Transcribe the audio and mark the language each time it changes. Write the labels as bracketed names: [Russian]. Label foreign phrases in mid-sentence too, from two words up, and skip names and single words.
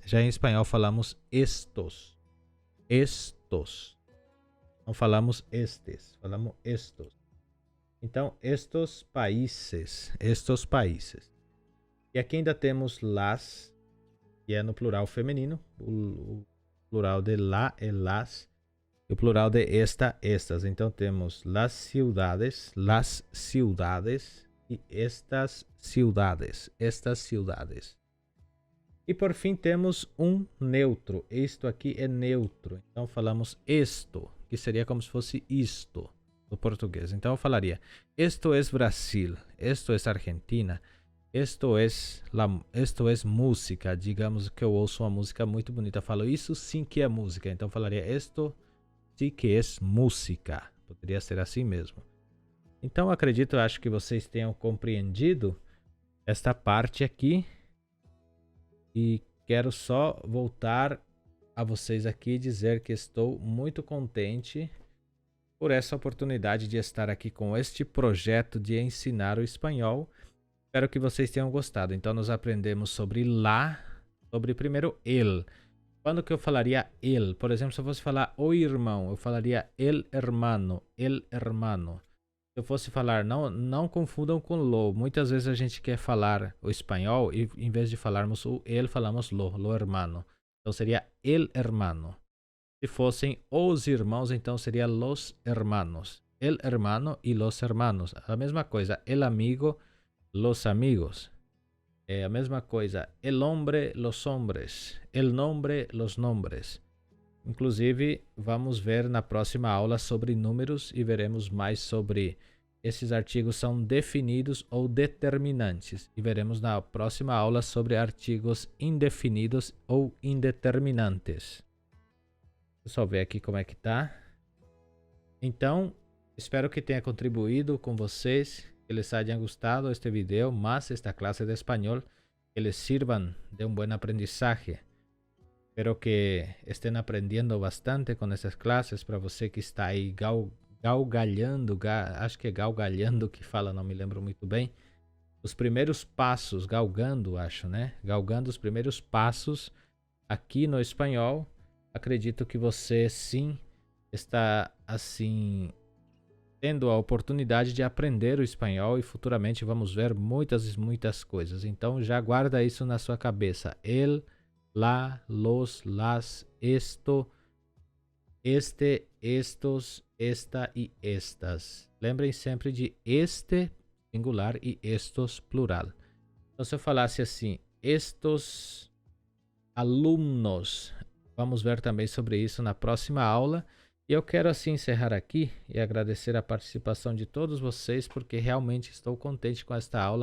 [Portuguese] Já em espanhol falamos estos. Não falamos estes, falamos estos. Então, [Spanish] estos países. [Portuguese] E aqui ainda temos las, que é no plural feminino. O plural de la é las. E o plural de esta, estas. Então temos [Spanish] las ciudades [Portuguese] e [Spanish] estas ciudades. [Portuguese] E por fim temos um neutro. Isto aqui é neutro. Então falamos esto, que seria como se fosse isto no português. Então eu falaria: [Spanish] esto es Brasil, esto es Argentina, esto es música. [Portuguese] Digamos que eu ouço uma música muito bonita, eu falo isso sim que é música. Então eu falaria [Spanish] esto sí que es música. [Portuguese] Poderia ser assim mesmo. Então acredito, acho que vocês tenham compreendido esta parte aqui. E quero só voltar a vocês aqui e dizer que estou muito contente por essa oportunidade de estar aqui com este projeto de ensinar o espanhol. Espero que vocês tenham gostado. Então nós aprendemos sobre lá, sobre primeiro el. Quando que eu falaria el? Por exemplo, se eu fosse falar o irmão, eu falaria [Spanish] el hermano. [Portuguese] Se eu fosse falar, não confundam com lo. Muitas vezes a gente quer falar o espanhol e em vez de falarmos o el, falamos [Spanish] lo hermano. [Portuguese] Então seria [Spanish] el hermano. [Portuguese] Se fossem os irmãos, então seria [Spanish] los hermanos. El hermano e los hermanos. [Portuguese] A mesma coisa, [Spanish] el amigo, los amigos. [Portuguese] É a mesma coisa, [Spanish] el hombre, los hombres, el nombre, los nombres. [Portuguese] Inclusive, vamos ver na próxima aula sobre números e veremos mais sobre esses artigos são definidos ou determinantes. E veremos na próxima aula sobre artigos indefinidos ou indeterminantes. Deixa eu só ver aqui como é que tá. Então, espero que tenha contribuído com vocês. [Spanish] Que les haya gustado este video más esta clase de español, que les sirvan de un buen aprendizaje. Espero que estén aprendiendo bastante con estas clases. [Portuguese] Para você que está aí galgalhando, acho que é galgalhando que fala, não me lembro muito bem. Os primeiros passos, galgando, acho, né? Galgando os primeiros passos aqui no espanhol. Acredito que você sim está assim tendo a oportunidade de aprender o espanhol e futuramente vamos ver muitas coisas. Então já guarda isso na sua cabeça. [Spanish] El, lá, los, las, esto, este, estos, esta e estas. [Portuguese] Lembrem sempre de este singular e estos plural. Então, se eu falasse assim, estos alunos, vamos ver também sobre isso na próxima aula. E eu quero assim encerrar aqui e agradecer a participação de todos vocês, porque realmente estou contente com esta aula.